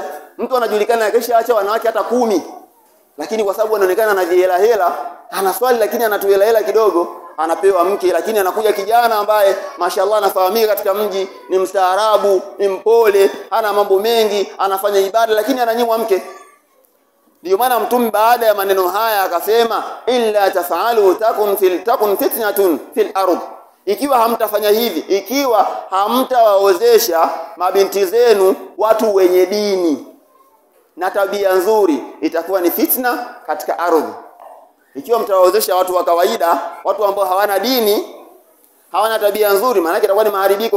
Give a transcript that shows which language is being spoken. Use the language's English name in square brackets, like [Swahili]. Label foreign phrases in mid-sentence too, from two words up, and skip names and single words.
[Swahili] Mtu anajulikana kesho aacha wanawake hata 10. Lakini kwa sababu anaonekana ana hela, anaswali lakini anatuhela kidogo, anapewa mke. Lakini anakuja kijana ambaye mashallah anafahamika katika mji, ni mstaarabu, ni mpole, hana mambo mengi, anafanya ibada, lakini ananyimwa mke. Ndio maana Mtume baada ya maneno haya akasema, [Arabic] إلا تفعلوا تكن فتنة في الأرض. [Swahili] Ikiwa hamtafanya hivi, ikiwa hamtawaozesha mabinti zenu watu wenye dini na tabia nzuri, itakuwa ni fitna katika ardhi. Ikiwa mtawaozesha watu wa kawaida, watu ambao hawana dini, hawana tabia nzuri, maana itakuwa ni maharibiko.